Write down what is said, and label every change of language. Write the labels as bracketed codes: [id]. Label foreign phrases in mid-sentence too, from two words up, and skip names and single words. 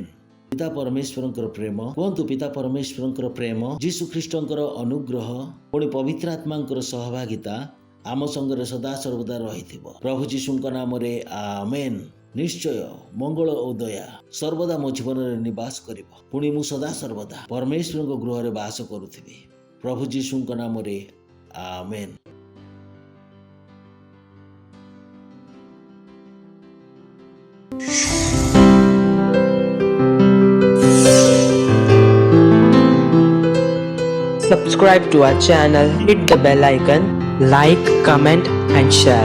[or] ପିତା ପରମେଶ୍ୱରଙ୍କର ପ୍ରେମ, କୁହନ୍ତୁ ପିତା ପରମେଶ୍ୱରଙ୍କର ପ୍ରେମ, ଯୀଶୁ ଖ୍ରୀଷ୍ଟଙ୍କର ଅନୁଗ୍ରହ, ପୁଣି ପବିତ୍ର ଆତ୍ମାଙ୍କର ସହଭାଗିତା ଆମ ସଙ୍ଗରେ ସଦା ସର୍ବଦା ରହିଥିବ। ପ୍ରଭୁ ଯୀଶୁଙ୍କ ନାମରେ ଆମେନ୍। ନିଶ୍ଚୟ ମଙ୍ଗଳ ଓ ଦୟା ସର୍ବଦା ମୋ ଜୀବନରେ ନିବାସ କରିବ। ପୁଣି ମୁଁ ସଦା ସର୍ବଦା ପରମେଶ୍ୱରଙ୍କ ଗୃହରେ ବାସ କରୁଥିବି। ପ୍ରଭୁ ଯୀଶୁଙ୍କ ନାମରେ ଆମେନ୍। [en] Subscribe to our channel, hit the bell icon, like, comment and share.